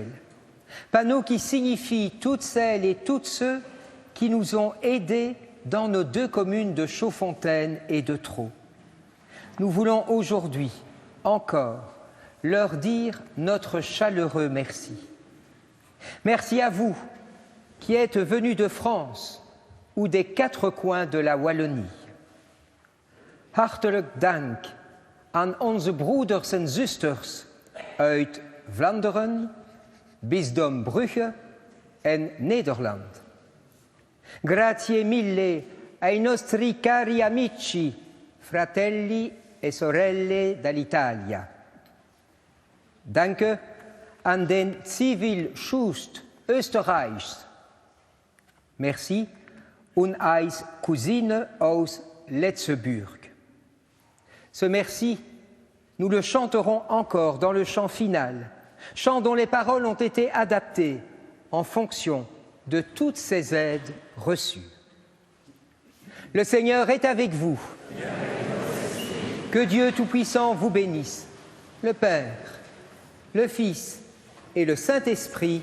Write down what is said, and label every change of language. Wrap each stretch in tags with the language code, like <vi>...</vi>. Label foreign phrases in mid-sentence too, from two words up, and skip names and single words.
<fr>Panneaux qui signifient toutes celles et tous ceux qui nous ont aidés dans nos 2 communes de Chaudfontaine et de Thau. Nous voulons aujourd'hui encore leur dire notre chaleureux merci. Merci à vous qui êtes venus de France ou des 4 coins de la Wallonie.</fr> <nl>Hartelijk dank aan onze broeders en zusters uit Vlaanderen, Bisdom Brugge en Nederland.</nl> <it>Grazie mille ai nostri cari amici, fratelli e sorelle dall'Italia.</it> <de>Danke an den Zivilschutz Österreichs. Merci und als Cousine aus Letzeburg.</de> <fr>Ce merci, nous le chanterons encore dans le chant final, chant dont les paroles ont été adaptées en fonction de toutes ces aides reçues. Le Seigneur est avec vous. Que Dieu Tout-Puissant vous bénisse, le Père, le Fils et le Saint-Esprit.</fr>